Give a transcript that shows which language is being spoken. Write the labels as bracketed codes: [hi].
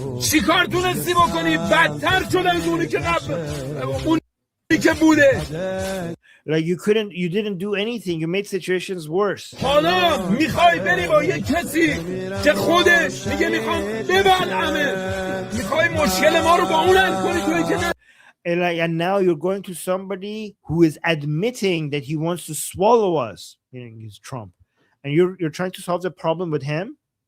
[fa] چیکار تونستی بکنی بدتر شده از اونی که قبل اونی که بوده [en] Like you didn't do anything. You made situations worse. [fa] حالا میخوای بری با یه کسی که خودش میگه میخوام ببلعمه میخوای مشکل ما رو با اون حل کنی توی که [en] And now you're going to somebody who is admitting that he wants to swallow us, meaning he's Trump, and you're trying to solve the problem with him.